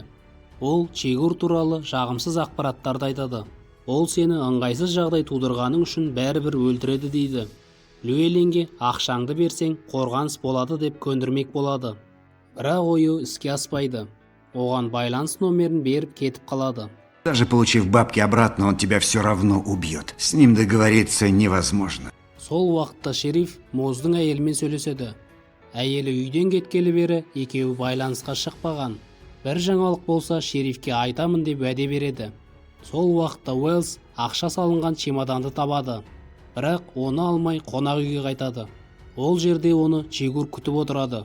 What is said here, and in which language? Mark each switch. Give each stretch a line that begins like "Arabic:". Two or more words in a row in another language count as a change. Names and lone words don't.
Kazakh: Ол Чигур туралы жағымсыз ақпараттарды айтады. Ол сені ыңғайсыз жағдай тудырғаның үшін бәрібір өлтіреді дейді. Люэленге ақшаңды берсең қорғаныс болады деп көндірмек болады. Бірақ ойы іске аспайды. Оған байланыс номерін беріп кетіп қалады.
Russian: Даже получив бабки обратно, он тебя все равно убьет. С ним договориться невозможно.
Kazakh: Сол уақытта шериф Моздың әйелімен сөйлеседі. Әйелі үйден кеткелі бері екеуі байланысқа шықпаған. Бір жаңалық болса шерифке айтамын деп уәде береді. Сол уақытта Уэллс ақша салынған чемоданды табады. Бірақ оны алмай қонақ үйге қайтады. Ол жерде оны Чигур күтіп отырады.